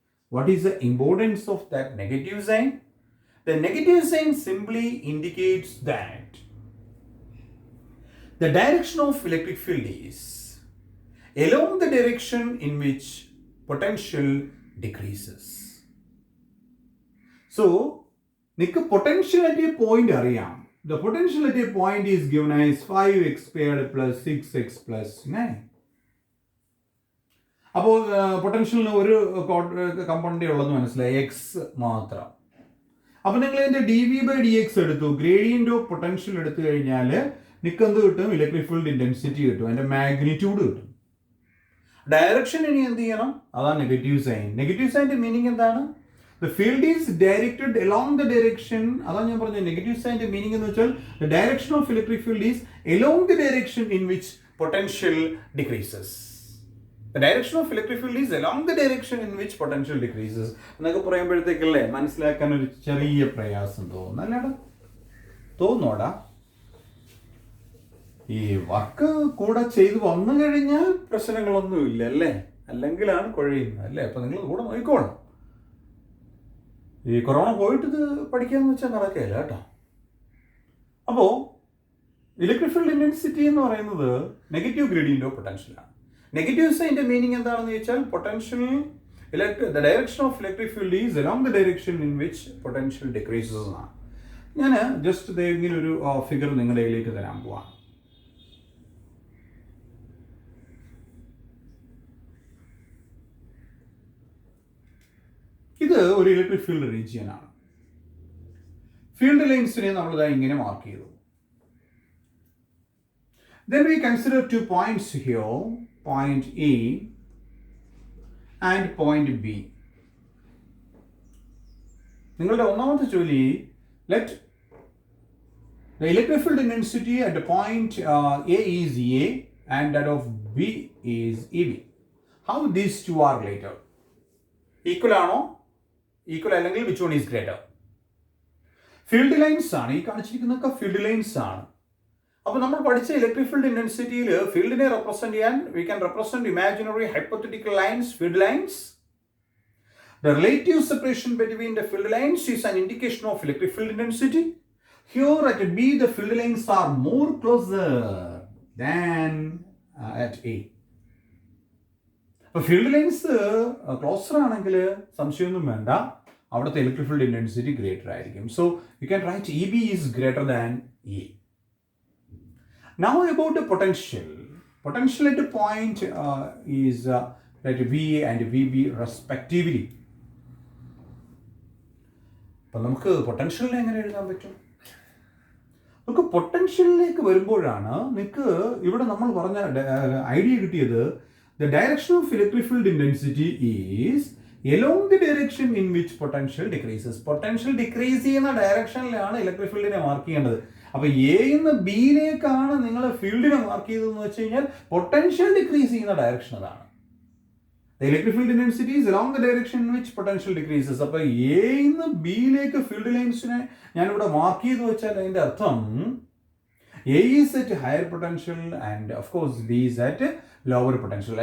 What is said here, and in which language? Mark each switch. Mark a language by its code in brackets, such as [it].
[en] What is the importance of that negative sign? The negative sign simply indicates that the direction of electric field is along the direction in which potential decreases. So, [ml] nikku [en] potential at a point [ml] ariyam. [en] The potential at a point is given as 5x squared plus 6x plus 9. [ml] അപ്പോൾ പൊട്ടൻഷ്യലിന് ഒരു കമ്പോണൻ്റേ ഉള്ളതെന്ന് മനസ്സിലായി, X മാത്രം. അപ്പോൾ നിങ്ങൾ ഇതിൻ്റെ D V by D X എടുത്തു, gradient of potential എടുത്തു കഴിഞ്ഞാൽ നിങ്ങൾക്ക് എന്ത് കിട്ടും? ഇലക്ട്രിക് ഫീൽഡ് ഇൻറ്റൻസിറ്റി കിട്ടും, അതിൻ്റെ മാഗ്നിറ്റ്യൂഡ് കിട്ടും. ഡയറക്ഷൻ ഇനി എന്ത് ചെയ്യണം? അതാണ് നെഗറ്റീവ് സൈൻ. നെഗറ്റീവ് സൈൻ്റെ മീനിങ് എന്താണ്? [en] The field is directed along the direction. [ml] അതാണ് ഞാൻ പറഞ്ഞത്. നെഗറ്റീവ് സൈൻ്റെ മീനിങ് എന്ന് വെച്ചാൽ [en] The direction of electric field is along the direction in which potential decreases. The direction of electric field is along the direction in which potential decreases. [ml] എന്നൊക്കെ പറയുമ്പോഴത്തേക്കല്ലേ മനസ്സിലാക്കാൻ ഒരു ചെറിയ പ്രയാസം തോന്നുന്നല്ലേടാ? തോന്നോടാ? ഈ വർക്ക് കൂടെ ചെയ്ത് വന്നു കഴിഞ്ഞാൽ പ്രശ്നങ്ങളൊന്നും ഇല്ല അല്ലേ? അല്ലെങ്കിലാണ് കുഴയുന്നത് അല്ലേ? അപ്പം നിങ്ങൾ കൂടെ നോക്കിക്കോണം. ഈ കൊറോണ പോയിട്ട് ഇത് പഠിക്കാമെന്ന് വെച്ചാൽ നടക്കുകയില്ല കേട്ടോ. അപ്പോൾ ഇലക്ട്രിക് ഫീൽഡ് ഇൻറ്റൻസിറ്റി എന്ന് പറയുന്നത് negative gradient of പൊട്ടൻഷ്യലാണ്. Negative സൈൻ്റെ meaning എന്താണെന്ന് ചോദിച്ചാൽ potential [en] the direction of electric field is along the direction in which potential decreases [ml] എന്നാണ്. ഞാൻ ജസ്റ്റ് ഇങ്ങനെ ഒരു ഫിഗർ നിങ്ങളുടെ കയ്യിലേക്ക് തരാൻ പോവാം. ഇത് ഒരു ഇലക്ട്രിക് ഫീൽഡ് റീജിയൻ ആണ്. ഫീൽഡ് ലൈൻസിനെ നമ്മളിതാ ഇങ്ങനെ മാർക്ക് ചെയ്തു. [en] Then we consider 2 points here, point A and point B. [ml] നിങ്ങളുടെ ഒന്നാമത്തെ ജോലി, [en] let the electric field intensity at the point A is A and that of B is EB. How these two are related? Equal [ml] ആണോ? [en] Equal [ml] അല്ലെങ്കിൽ [en] which one is greater? [ml] Field lines ആണ് ഈ കാണിച്ചിരിക്കുന്നതൊക്കെ. Field lines ആണ്. അപ്പോൾ നമ്മൾ പഠിച്ച electric field ഇൻറ്റൻസിറ്റിയിൽ ഫീൽഡിനെ represent ചെയ്യാൻ [en] we can represent imaginary hypothetical lines, [ml] field lines. [en] The relative separation between the field lines is an indication of electric field intensity. Here at B, the field lines are more closer than at A. [ml] അപ്പോൾ field lines closer ആണെങ്കിൽ സംശയമൊന്നും വേണ്ട, അവിടുത്തെ electric field intensity greater ആയിരിക്കും. [en] So you can write E B is greater than A. Now about the potential. Potential at point is at V and VB respectively. [ml] അപ്പം നമുക്ക് പൊട്ടൻഷ്യലിനെ എങ്ങനെ എഴുതാൻ പറ്റും? നമുക്ക് പൊട്ടൻഷ്യലിലേക്ക് വരുമ്പോഴാണ് നിങ്ങൾക്ക് ഇവിടെ നമ്മൾ പറഞ്ഞ ഐഡിയ കിട്ടിയത്. [en] The direction of electric field intensity is along the direction in which potential decreases. [ml] Potential decrease ചെയ്യുന്ന ഡയറക്ഷനിലാണ് ഇലക്ട്രിക് ഫീൽഡിനെ മാർക്ക് ചെയ്യേണ്ടത്. അപ്പോൾ എന്ന് ബിയിലേക്കാണ് നിങ്ങൾ ഫീൽഡിനെ മാർക്ക് ചെയ്തതെന്ന് വെച്ച് കഴിഞ്ഞാൽ പൊട്ടൻഷ്യൽ ഡിക്രീസ് ചെയ്യുന്ന ഡയറക്ഷൻ അതാണ്. [en] The electric field intensity is along the direction in which potential decreases. [ml] അപ്പോൾ എന്ന് ബിയിലേക്ക് ഫീൽഡ് ലൈൻസിനെ ഞാനിവിടെ മാർക്ക് ചെയ്ത് വെച്ചാൽ അതിൻ്റെ അർത്ഥം [en] A is at higher potential and of course B is at lower potential.